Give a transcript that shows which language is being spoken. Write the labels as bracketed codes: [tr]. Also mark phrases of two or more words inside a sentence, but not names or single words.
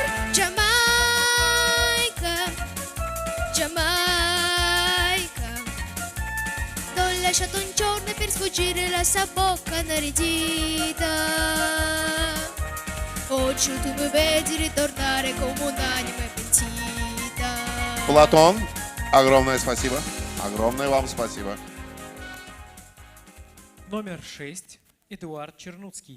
[it] Jamaica, Jamaica, t'ho lasciato un giorno per sfuggire la sua bocca inaridita. Oggi tu mi vedi ritornare come un'anima pentita. [ru] Платон, огромное спасибо. Огромное вам спасибо. Номер 6. Эдуард Чернуцкий.